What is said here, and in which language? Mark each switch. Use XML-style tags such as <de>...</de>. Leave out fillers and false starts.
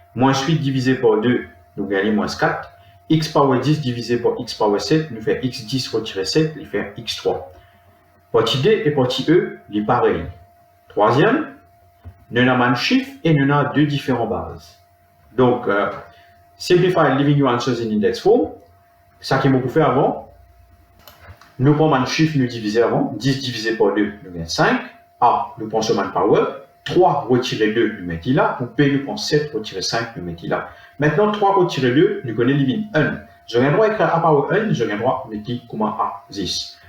<fr>Moins 8 divisé par 2, nous gagnons moins 4. X power 10 divisé par x power 7, nous fait x10 retiré 7, il fait x3. Partie D et partie E, il est pareil. Troisième, nous avons un chiffre et nous avons deux différentes bases. Donc,</fr> <en>simplify leaving your answers in index form.</en> <fr>Ça qui m'a fait avant. Nous prenons un chiffre, nous diviser avant. 10 divisé par 2, nous gagnons 5. A, nous prenons ce man power. 3 retirer 2, nous mettons là. Pour B, nous prenons 7 retirer 5, nous mettons là. Maintenant, 3 retirer 2, nous connaissons living 1. Je viens droit écrire A power 1, je viens droit mettre comment A 10.</fr>